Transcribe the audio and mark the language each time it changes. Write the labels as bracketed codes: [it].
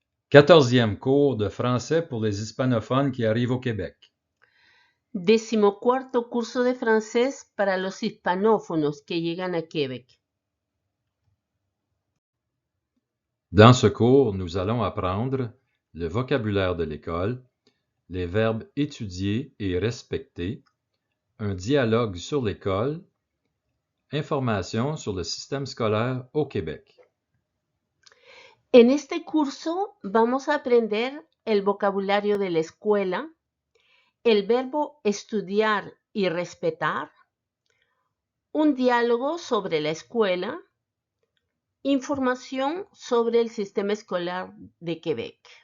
[fr] 14e cours de français pour les hispanophones qui arrivent au Québec. [es] 14º curso de francés para los hispanófonos que llegan a Québec. [fr] Dans ce cours, nous allons apprendre le vocabulaire de l'école, les verbes étudier et respecter, un dialogue sur l'école, informations sur le système scolaire au Québec. [es] En este curso vamos a aprender el vocabulario de la escuela, el verbo estudiar y respetar, un diálogo sobre la escuela, información sobre el sistema escolar de Québec.